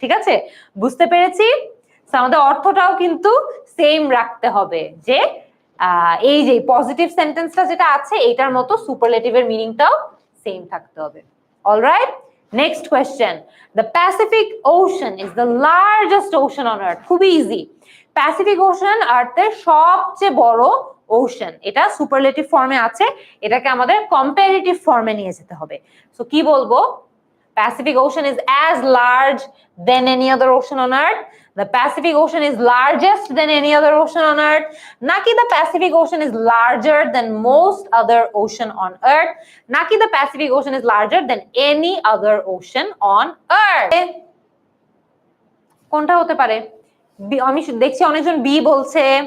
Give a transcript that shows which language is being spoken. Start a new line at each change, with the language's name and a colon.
Bangla: ঠিক আছে, বুঝতে পেরেছি। আমাদের অর্থটাও কিন্তু সেম রাখতে হবে, যে এই যে পজিটিভ সেন্টেন্সটা যেটা আছে এটার মতো সুপারলেটিভের মিনিংটাও সেম থাকতে হবে।
English: Alright, next question. The Pacific ocean is the largest ocean on earth.
Bangla: খুবই ইজি। প্যাসিফিক ওশান আর্থের সবচেয়ে বড় ওশান, এটা সুপারলেটিভ ফর্মে আছে, এটাকে আমাদের কম্পারেটিভ ফর্মে নিয়ে যেতে হবে। সো কি বলবো,
English: Pacific Ocean is as large than any other ocean on earth. The Pacific Ocean is largest than any other ocean on earth. Naki the Pacific Ocean is larger than most other ocean on earth. Naki the Pacific Ocean is larger than any other ocean on earth.
Bangla: কোনটা হতে পারে? আমি দেখছি অনেকজন B বলছে,